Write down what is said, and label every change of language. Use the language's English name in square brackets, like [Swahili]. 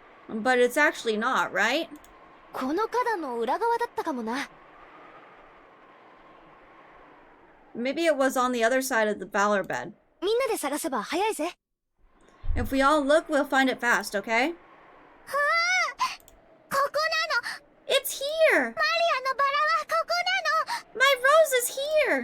[English] But it's actually not, right? [Japanese] この花壇の裏側だったかもな。 [English] Maybe it was on the other side of the valor bed. [Japanese] みんなで探せば早いぜ。 [English] If we all look, we'll find it fast, okay? [Japanese] ここなの。 [English] It's here! [Japanese] マリアのバラはここなの。